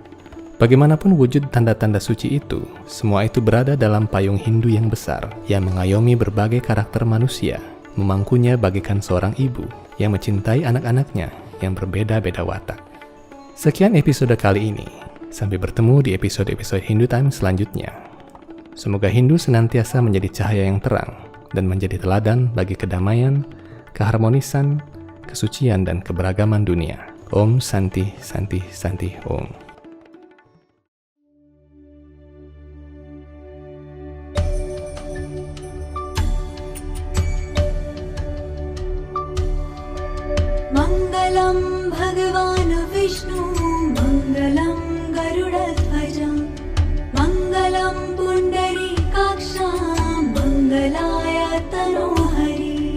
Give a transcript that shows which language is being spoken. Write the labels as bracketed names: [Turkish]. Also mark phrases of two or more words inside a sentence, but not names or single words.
[Indonesian] Bagaimanapun wujud tanda-tanda suci itu, semua itu berada dalam payung Hindu yang besar, yang mengayomi berbagai karakter manusia, memangkunya bagaikan seorang ibu yang mencintai anak-anaknya yang berbeda-beda watak. Sekian episode kali ini, sampai bertemu di episode-episode Hindu Time selanjutnya. Semoga Hindu senantiasa menjadi cahaya yang terang, dan menjadi teladan bagi kedamaian, keharmonisan, kesucian, dan keberagaman dunia. [Sanskrit] Om Santi Santi Santi Om. मङ्गलं भगवान् विष्णु मङ्गलं गरुडध्वज मङ्गलं पुण्डरीकाक्ष मङ्गलाय तनोहरि